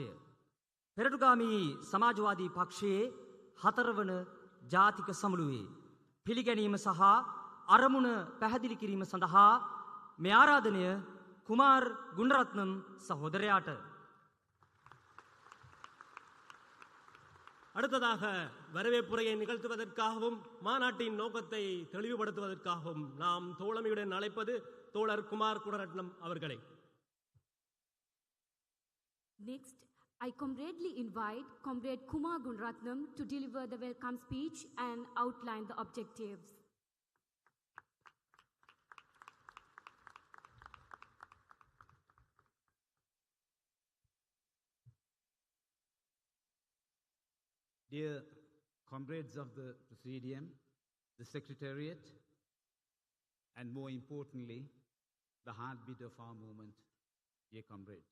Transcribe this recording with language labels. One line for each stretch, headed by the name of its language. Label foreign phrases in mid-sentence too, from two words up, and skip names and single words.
Sinhala: පෙරටුගාමී සමාජවාදී පක්ෂයේ 4 වන ජාතික සමුළුවේ පිළිගැනීම සහ අරමුණ පැහැදිලි කිරීම සඳහා මේ ආරාධනය කුමාර් ගුණරත්නම් සහෝදරයාට.
Tamil: அடுத்ததாக வரவேற்புரையை நிகழ்த்துவதற்காகவும் மாநாட்டின் நோக்கத்தை தெளிவுபடுத்துவதற்காகவும் நாம் தோழமையுடன் அழைப்பது தோழர் குமார் குணரட்னம் அவர்களை.
English: Next, I comradely invite Comrade Kumar Gunratnam to deliver the welcome speech and outline the objectives. Dear comrades of the Presidium, the Secretariat, and more importantly, the heartbeat of our movement, dear comrades.